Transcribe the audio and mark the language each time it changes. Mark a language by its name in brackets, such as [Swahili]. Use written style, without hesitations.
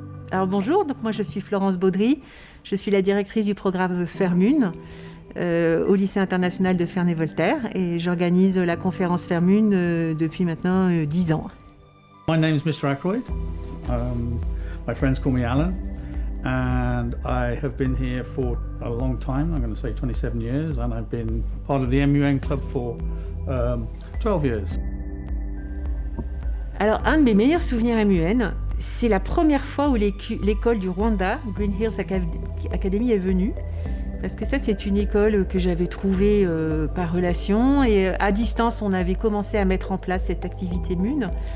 [French] Alors bonjour, donc moi je suis Florence Baudry, je suis la directrice du programme FerMUN au lycée international de Ferney-Voltaire et j'organise la conférence FerMUN depuis maintenant 10 ans. [English] My name is Mr. Ackroyd. My friends call me Alan, and I have been here for a long time. I'm going to say 27 years, and I've been part of the MUN club for 12 years. [French] Alors un de mes meilleurs souvenirs MUN, c'est la première fois où l'école du Rwanda, Green Hills Academy, est venue. Parce que ça, c'est une école que j'avais trouvée par relation. Et à distance, on avait commencé à mettre en place cette activité MUN.